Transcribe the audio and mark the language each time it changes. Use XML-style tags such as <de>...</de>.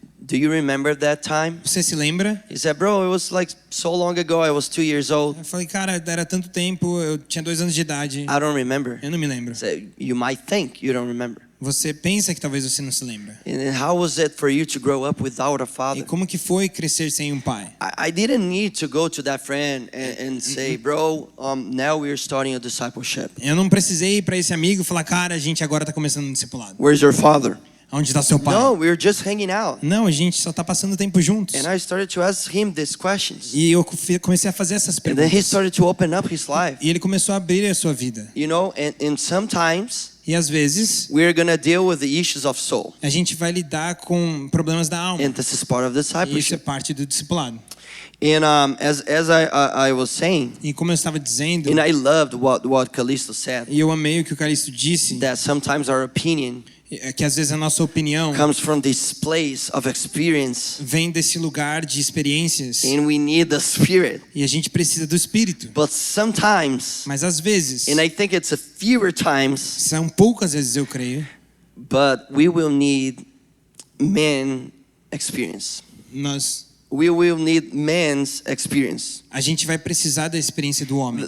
<en>Do you remember that time?</en> <pt>Você se lembra?</pt> <en>He said, bro, it was like so long ago. I was 2 years old.</en> <pt>Eu falei, cara, era tanto tempo, eu tinha 2 anos de idade.</pt> <en>I don't remember.</en> <pt>Eu não me lembro.</pt> <en>He said, you might think you don't remember.</en> <pt>Você pensa que talvez você não se lembra.</pt> <en>And how was it for you to grow up without a</en> <pt>E</pt> <en>father?</en> <pt>como que foi crescer sem um pai?</pt> <en>I didn't need to go to that friend and say, bro, now we're starting a discipleship.</en> <pt>Eu não precisei ir para esse amigo e falar, cara, a gente agora está começando um discipulado.</pt> <en>Where's your father?</en> <pt>Onde está seu pai?</pt> <en>No, we were just hanging out.</en> <pt>Não, a gente só está passando tempo juntos.</pt> <en>And I started to ask him these questions.</en> <pt>E eu comecei a fazer essas</pt> <en>And then</en> <pt>perguntas.</pt> <en>he started to open up his life.</en> <pt>E ele começou a abrir a sua vida.</pt> <en>You know, and sometimes</en> <pt>E às vezes</pt> <en>we're gonna deal with the issues of soul.</en> <pt>a gente vai lidar com problemas da alma.</pt> <en>And this is part of</en> <pt>E isso é</pt> <en>discipleship.</en> <pt>parte do discipulado.</pt> <en>And as I was saying,</en> <pt>E como eu estava dizendo,</pt> <en>and I loved what Callisto said,</en> <pt>e eu amei o que o Calixto disse,</pt> <en>that sometimes our opinion</en> <pt>é que às vezes a nossa opinião</pt> <en>comes from this place of experience,</en> <pt>vem desse lugar de experiências</pt> <en>and we need the Spirit.</en> <pt>e a gente precisa do Espírito.</pt> <en>But sometimes,</en> <pt>Mas às vezes,</pt> <en>and I think it's a fewer times,</en> <pt>são poucas vezes eu creio,</pt> <en>but we will need man experience. We will need man's experience,</en> <pt>A gente vai precisar da experiência do homem,</pt>